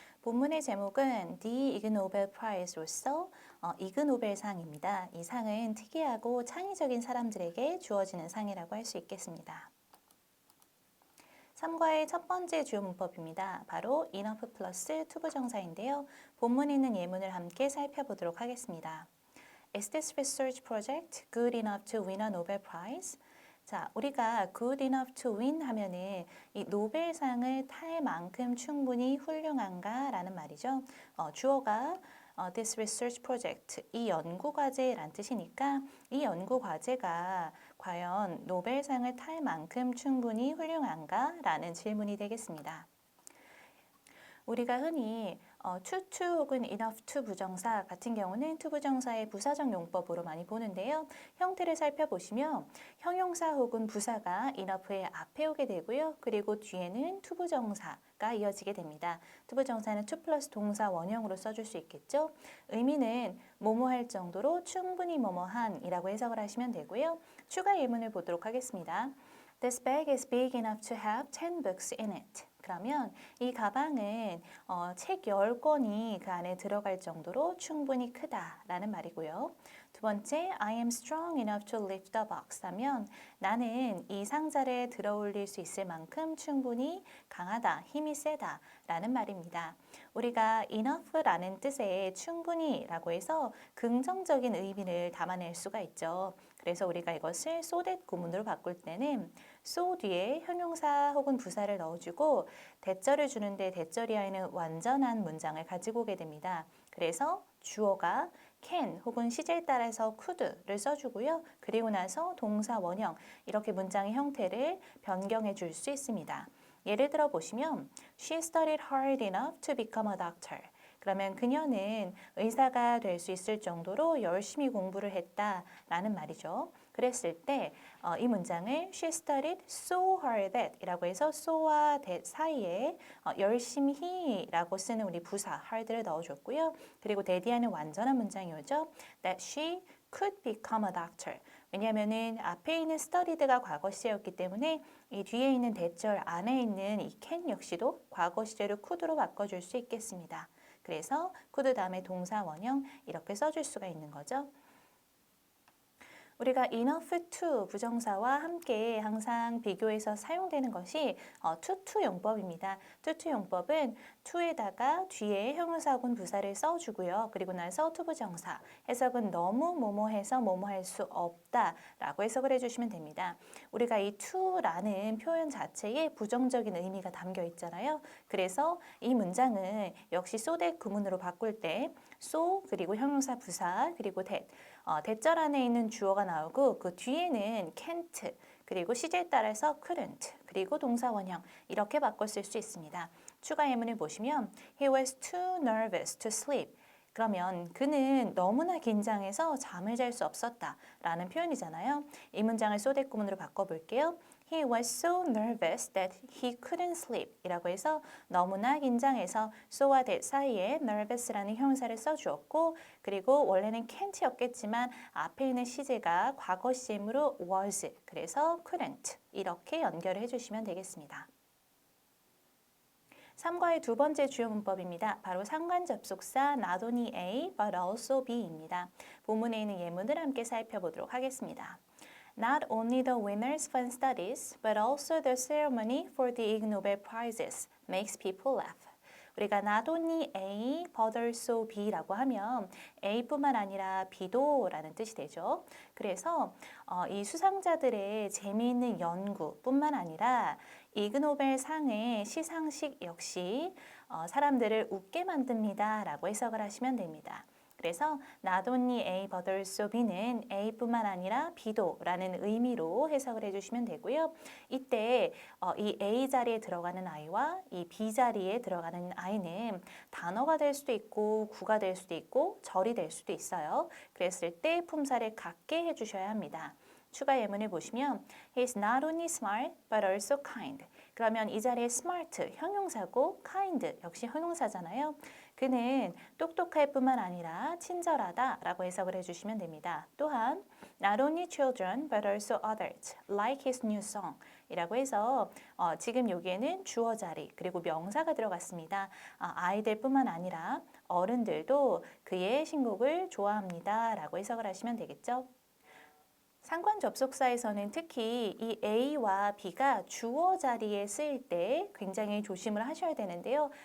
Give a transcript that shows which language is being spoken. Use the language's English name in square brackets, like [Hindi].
[Korean] 본문의 제목은 The Ig Nobel Prize로서 이그 노벨상입니다. 이 상은 특이하고 창의적인 사람들에게 주어지는 상이라고 할 수 있겠습니다. 3과의 첫 번째 주요 문법입니다. 바로 enough 플러스 투부정사인데요. 본문에 있는 예문을 함께 살펴보도록 하겠습니다. [English] Is this research project good enough to win a Nobel Prize? [Korean] 자, 우리가 [English] good enough to win [Korean] 하면은 이 노벨상을 탈 만큼 충분히 훌륭한가 라는 말이죠. 주어가 [English] this research project, [Korean] 이 연구과제란 뜻이니까 이 연구과제가 과연 노벨상을 탈 만큼 충분히 훌륭한가 라는 질문이 되겠습니다. 우리가 흔히 to 혹은 enough to 부정사 같은 경우는 to 부정사의 부사적 용법으로 많이 보는데요. 형태를 살펴보시면 형용사 혹은 부사가 enough의 앞에 오게 되고요. 그리고 뒤에는 to 부정사가 이어지게 됩니다. to 부정사는 to 플러스 동사 원형으로 써줄 수 있겠죠. 의미는 뭐뭐 할 정도로 충분히 뭐뭐한 이라고 해석을 하시면 되고요. 추가 예문을 보도록 하겠습니다. [English] This bag is big enough to have 10 books in it. [Korean] 그러면 이 가방은 책 10권이 그 안에 들어갈 정도로 충분히 크다라는 말이고요. 두 번째, [English] I am strong enough to lift the box [Korean] 하면 나는 이 상자를 들어 올릴 수 있을 만큼 충분히 강하다, 힘이 세다라는 말입니다. 우리가 enough라는 뜻의 충분히라고 해서 긍정적인 의미를 담아낼 수가 있죠. 그래서 우리가 이것을 so that 구문으로 바꿀 때는 so 뒤에 형용사 혹은 부사를 넣어주고 대절을 주는데 대절이하에는 완전한 문장을 가지고 오게 됩니다. 그래서 주어가 can 혹은 시제에 따라서 could를 써주고요. 그리고 나서 동사 원형 이렇게 문장의 형태를 변경해 줄 수 있습니다. 예를 들어 보시면 [English] She studied hard enough to become a doctor. [Korean] 그러면 그녀는 의사가 될 수 있을 정도로 열심히 공부를 했다라는 말이죠. 그랬을 때 이 문장을 [English] She studied so hard that [Korean] 이라고 해서 so와 that 사이에 열심히라고 쓰는 우리 부사 hard를 넣어줬고요. 그리고 that이하는 완전한 문장이 오죠. [English] That she could become a doctor. [Korean] 왜냐하면은 앞에 있는 studied가 과거 시제였기 때문에 이 뒤에 있는 대절 안에 있는 이 can 역시도 과거 시제로 could로 바꿔줄 수 있겠습니다. 그래서 could 다음에 동사 원형 이렇게 써줄 수가 있는 거죠. 우리가 enough to 부정사와 함께 항상 비교해서 사용되는 것이 to 용법입니다. to 용법은 to에다가 뒤에 형용사 혹은 부사를 써주고요. 그리고 나서 to 부정사, 해석은 너무 뭐뭐해서 뭐뭐할 수 없다라고 해석을 해주시면 됩니다. 우리가 이 to라는 표현 자체에 부정적인 의미가 담겨 있잖아요. 그래서 이 문장은 역시 so that 구문으로 바꿀 때 so 그리고 형용사 부사 그리고 that 대절 안에 있는 주어가 나오고 그 뒤에는 can't 그리고 시제에 따라서 couldn't 그리고 동사 원형 이렇게 바꿔 쓸 수 있습니다. 추가 예문을 보시면 [English] He was too nervous to sleep. [Korean] 그러면 그는 너무나 긴장해서 잠을 잘 수 없었다 라는 표현이잖아요. 이 문장을 so that 구문으로 바꿔볼게요. [English] He was so nervous that he couldn't sleep [Korean] 이라고 해서 너무나 긴장해서 so와 that 사이에 nervous라는 형용사를 써주었고 그리고 원래는 can't였겠지만 앞에 있는 시제가 과거 시제이므로 was 그래서 couldn't 이렇게 연결을 해주시면 되겠습니다. 3과의 두 번째 주요 문법입니다. 바로 상관 접속사 not only A but also B입니다. 본문에 있는 예문을 함께 살펴보도록 하겠습니다. [English] Not only the winners' fun studies, but also the ceremony for the Ig Nobel Prizes makes people laugh. [Korean] 우리가 not only A, but also B라고 하면 A뿐만 아니라 B도라는 뜻이 되죠. 그래서 이 수상자들의 재미있는 연구뿐만 아니라 이그노벨 상의 시상식 역시 사람들을 웃게 만듭니다 라고 해석을 하시면 됩니다. 그래서 not only A but also B는 A뿐만 아니라 B도라는 의미로 해석을 해주시면 되고요. 이때 이 A 자리에 들어가는 아이와 이 B 자리에 들어가는 아이는 단어가 될 수도 있고 구가 될 수도 있고 절이 될 수도 있어요. 그랬을 때 품사를 같게 해주셔야 합니다. 추가 예문을 보시면 [English] He's not only smart but also kind. [Korean] 그러면 이 자리에 smart 형용사고 kind 역시 형용사잖아요. 그는 똑똑할 뿐만 아니라 친절하다라고 해석을 해주시면 됩니다. 또한 [English] Not only children but also others like his new song. [Korean] 이라고 해서 지금 여기에는 주어 자리 그리고 명사가 들어갔습니다. 아이들뿐만 아니라 어른들도 그의 신곡을 좋아합니다 라고 해석을 하시면 되겠죠. 상관 접속사에서는 특히 이 A와 B가 주어 자리에 쓰일 때 굉장히 조심을 하셔야 되는데요.